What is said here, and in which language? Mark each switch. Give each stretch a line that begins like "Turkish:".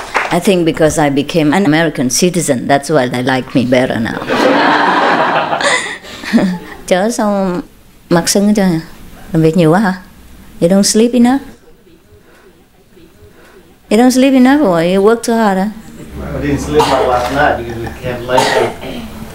English: I think because I became an American citizen, that's why they like me better now.
Vietnamese: Chớ sao mặt sưng hết trơn à? Làm việc nhiều quá hả?
English: You don't sleep enough? You don't sleep enough or you work too hard? Huh? I didn't sleep well last night because we came late.